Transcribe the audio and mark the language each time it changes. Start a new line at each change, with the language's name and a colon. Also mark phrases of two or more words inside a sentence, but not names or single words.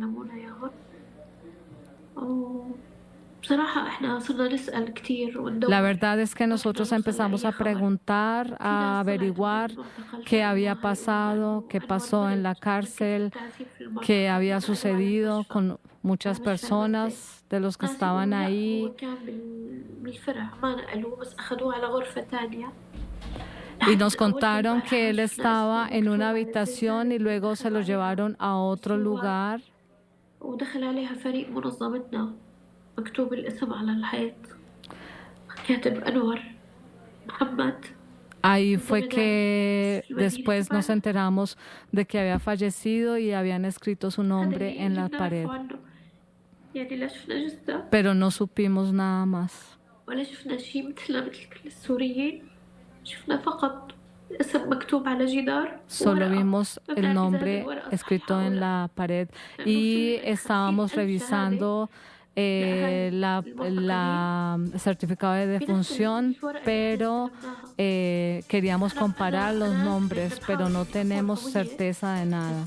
Spanish: La verdad es que nosotros empezamos a preguntar, a averiguar qué había pasado, qué pasó en la cárcel, qué había sucedido con Muchas personas de los que estaban ahí y nos contaron que él estaba en una habitación y luego se lo llevaron a otro lugar.
Arabic: ودخل عليها فريق منظمتنا مكتوب الاسم على الحيط كاتب أنور محمد.
Spanish: Ahí fue que después nos enteramos de que había fallecido y habían escrito su nombre en la pared.
Arabic: يعني لا شفنا جثة
Spanish: Pero no supimos nada más.
Arabic: ولا شفنا شيء مثلنا مثل كل السوريين. شفنا فقط اسم مكتوب على جدار.
Spanish: Solo vimos el nombre escrito en la pared y estábamos revisando el certificado de defunción, pero queríamos comparar los nombres, pero no tenemos certeza de nada.